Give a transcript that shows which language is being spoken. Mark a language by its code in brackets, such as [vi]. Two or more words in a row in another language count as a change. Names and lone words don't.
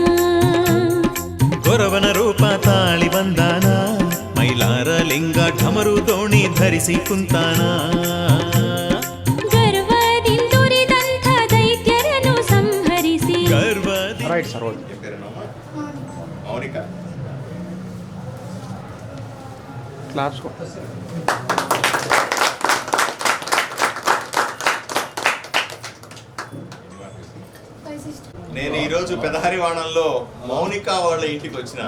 [kn] ಗೊರವನ ರೂಪ ತಾಳಿ ಬಂದಾನ, ಮೈಲಾರ ಲಿಂಗ ಢಮರು ದೋಣಿ ಧರಿಸಿ ಕುಂತಾನ. ಗರ್ವದಿಂದುರಿದಂಥ ದೈತ್ಯರನ್ನು ಸಂಹರಿಸಿ ಗರ್ವದಿ [te] మౌనిక నేను ఈరోజు పెదహరివాణంలో మౌనిక వాళ్ళ ఇంటికి వచ్చిన.